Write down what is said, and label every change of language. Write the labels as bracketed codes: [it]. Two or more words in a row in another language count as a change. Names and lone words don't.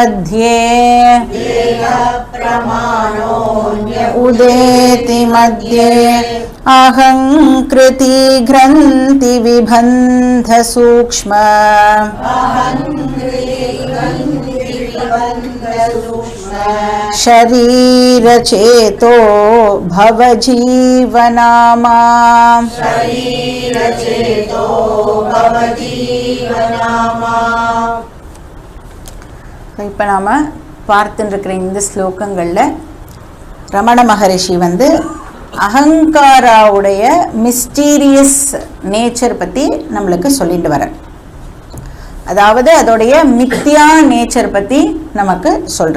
[sa] मध्ये अहङ्कृति ग्रन्थि विबन्ध सूक्ष्म शरीर चेतो भवजीवनामा। [ta] இப்போ நாம பார்த்துட்டு இருக்கிற இந்த ஸ்லோகங்கள்ல ரமண மகரிஷி வந்து அகங்காராவுடைய [en] mysterious nature [ta] பத்தி நம்மளுக்கு சொல்லிட்டு வர, அதாவது அதோடைய மித்யா நேச்சர் பத்தி நமக்கு சொல்ற.